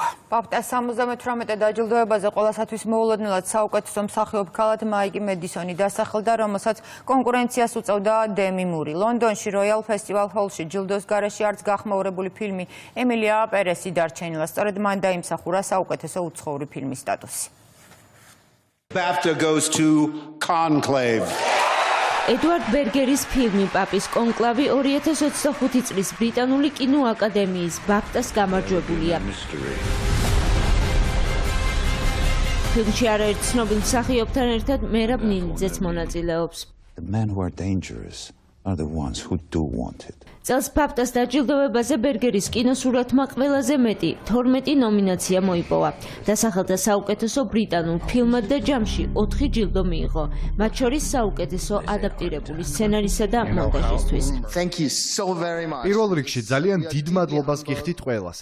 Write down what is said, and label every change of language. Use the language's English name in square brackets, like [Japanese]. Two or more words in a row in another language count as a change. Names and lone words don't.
[Georgian] პაპტას 78 დაჯილდოებაზე ყოველსათვის მოულოდნელად საუკეთესო მსახიობ ქალად მაიკი მედისონი დასახელდა, რომელსაც კონკურენციას უწევდა დემი მური. ლონდონში როიალ ფესტივალ ჰოლში ჯილდოს გარეშე არც გახმაურებული ფილმი ემილია პერესი დარჩენილა. სწორედ მან დაიმსახურა საუკეთესო უცხოური ფილმის სტატუსი. [English] BAFTA goes to Conclave. [Georgian] ედუარდ ბერგერის ფილმი პაპის კონკლავი 2025 წლის ბრიტანული კინოაკადემიის ბაფტას გამარჯვებულია. ფილმში არაერთ ცნობილ მსახიობთან ერთად მერაბ ნინიძეც მონაწილეობს. [English] The men who are dangerous are the ones who do want it. [Georgian] წელს ბაფტას დაჯილდოებაზე ბერგერის კინოსურათმა ყველაზე მეტი 12 ნომინაცია მოიპოვა. დასახელდა საუკეთესო ბრიტანულ ფილმად და ჯამში 4 ჯილდო მიიღო, მათ შორის საუკეთესო ადაპტირებული სცენარისა და მონტაჟისთვის. პირველ რიგში ძალიან დიდ მადლობას გიხდით ყველას.